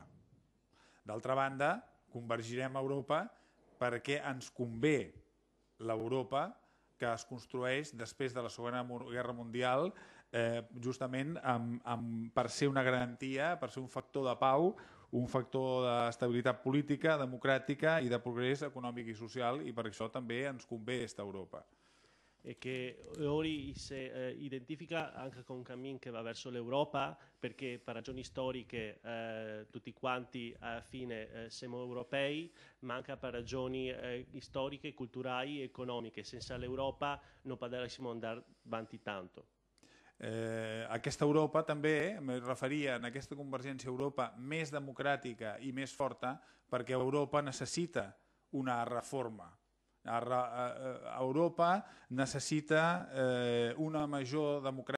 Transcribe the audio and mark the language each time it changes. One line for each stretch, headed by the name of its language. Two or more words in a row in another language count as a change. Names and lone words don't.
Catalan: D'altra banda, convergirem a Europa perquè ens convé l'Europa que es construeix després de la Segona Guerra Mundial, justament per ser una garantia, per ser un factor de pau, un factor d'estabilitat política, democràtica i de progrés econòmic i social, i per això també ens convé esta Europa.
Italian: E che ora si identifica anche con un cammino che va verso l'Europa, perché per ragioni storiche tutti quanti alla fine siamo europei, ma anche per ragioni storiche, culturali e economiche. Senza l'Europa non potremmo andare avanti tanto.
Catalan: Aquesta Europa també, me referia a aquesta convergència a Europa més democràtica i més forta, perquè Europa necessita una reforma. Europa necessita una major democràcia